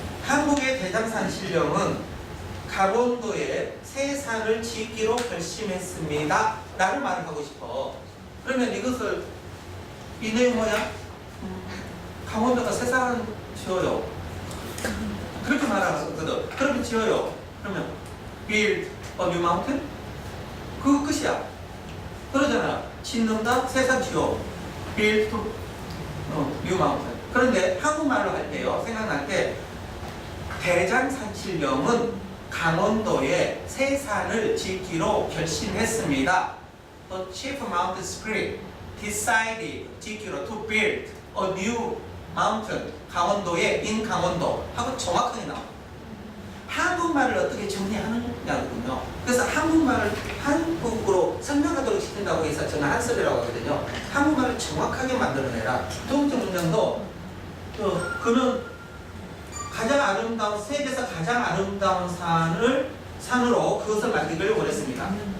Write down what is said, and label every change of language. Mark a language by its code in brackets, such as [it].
[ko] 한국의 대장산 신령은 강원도에 새 산을 짓기로 결심했습니다. 라는 말을 하고 싶어. 그러면 이것을 이 내용 뭐야? 강원도가 새 산을 지어요. 그렇게 말하거든. 그러면 지어요. 그러면 [en] build a new mountain? [ko] 그거 끝이야. 그러잖아. 짓는다, 새 산 지어. [en] build new mountain. [ko] 그런데 한국말로 할 때요, 생각날 때 대장산신령은 강원도에 새 산을 짓기로 결심했습니다. [en] The chief mountain spirit decided [ko] 짓기로 [en] to build a new mountain. [ko] 강원도에 in 강원도 하고 정확하게 나와. 한국말을 어떻게 정리하느냐거든요. 그래서 한국말을 한국으로 설명하도록 시킨다고 해서 저는 한설이라고 하거든요. 한국말을 정확하게 만들어내라. 두 번째 문장도 그는 가장 아름다운, 세계에서 가장 아름다운 산으로 그것을 만들기를 원했습니다.